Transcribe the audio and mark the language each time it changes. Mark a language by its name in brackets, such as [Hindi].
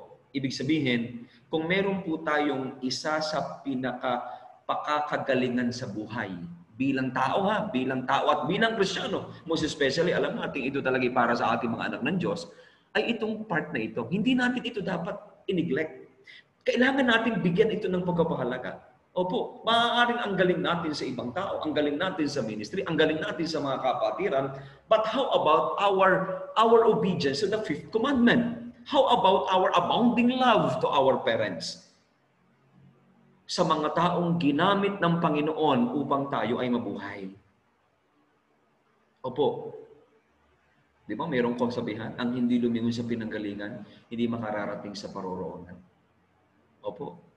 [Filipino] Ibig sabihin, kung meron po tayong isa sa pinaka-pakakagalingan sa buhay, bilang tao at bilang Kristiyano, [English] most especially, [Filipino] alam natin ito talaga para sa ating mga anak ng Diyos, ay itong part na ito. Hindi natin ito dapat i-neglect. Kailangan natin bigyan ito ng pagpapahalaga. Opo, maaaring ang galing natin sa ibang tao, ang galing natin sa ministry, ang galing natin sa mga kapatiran, [English] but how about our obedience to the fifth commandment? How about our abounding love to our parents? [Filipino] Sa mga taong ginamit ng Panginoon upang tayo ay mabuhay. Opo. Di ba mayroong kasabihan, ang hindi lumingon sa pinanggalingan, hindi makararating sa paroroonan. Opo.